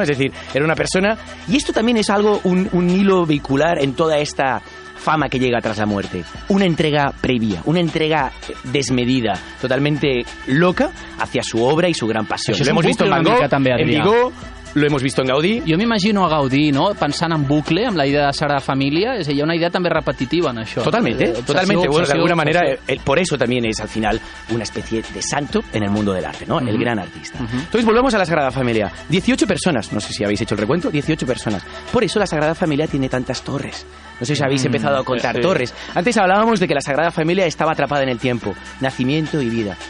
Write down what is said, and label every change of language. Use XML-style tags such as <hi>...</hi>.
<es>Es decir, era una persona... Y esto también es algo, un hilo vehicular en toda esta fama que llega tras la muerte. Una entrega previa, una entrega desmedida, totalmente loca hacia su obra y su gran pasión. Lo hemos visto en Van Gogh, en Vigo, lo hemos visto en Gaudí.</es> <ca>Jo m'imagino a Gaudí, no?, pensant en bucle, amb la idea de Sagrada Família. És a dir, hi ha una idea també repetitiva en això.</ca> <es>Totalmente,</es> <ca>Obsessió,</ca> <es>totalmente. Bueno, de</es> <ca>obsessió,</ca> <es>alguna manera,</es> <ca>obsessió.</ca> <es>por eso también es al final una especie de santo en el mundo del arte, ¿no? El gran artista. Entonces volvemos a la Sagrada Familia. 18 personas, no sé si habéis hecho el recuento, 18 personas. Por eso la Sagrada Familia tiene tantas torres. No sé si habéis empezado a contar torres. Antes hablábamos de que la Sagrada Familia estaba atrapada en el tiempo. Nacimiento y vida.</es>